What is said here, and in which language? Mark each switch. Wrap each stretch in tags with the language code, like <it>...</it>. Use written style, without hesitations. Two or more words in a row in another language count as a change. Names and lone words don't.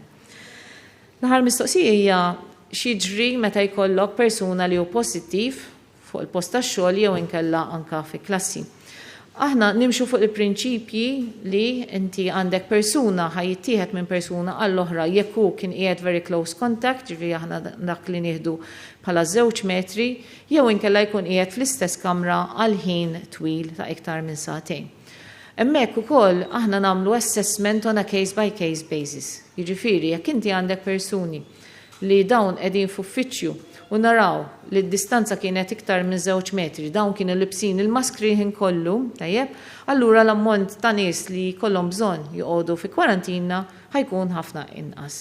<mt>L-aħħar mistoqsija hija x'jiġri meta jkollok persuna li hu pożittiv fuq il-post tax-xogħol jew inkella anke fi klassi. Aħna nimxu fuq il-prinċipji li inti għandek persuna ħajjittieħed minn persuna għall-oħra jekk hu kien qiegħed</mt> <en>very close contact,</en> <mt>ġifieri aħna dak li nieħdu bħala 2 metri, jew inkella jkun qiegħed fl-istess kamra għal ħin twil ta' iktar minn sagħtejn. Hemmhekk ukoll aħna nagħmlu</mt> <en>assessment on a case by case basis.</en> <mt>Jiġifieri jekk inti għandek persuni li dawn qegħdin f'uffiċċju u naraw li d-distanza kienet iktar minn 2 metri, dawn kienu libsin il-maskri ħin kollu, tajjeb, allura l-ammont ta' nies li kollhom bżonn joqogħdu fi kwarantina ħajkun ħafna inqas.</mt>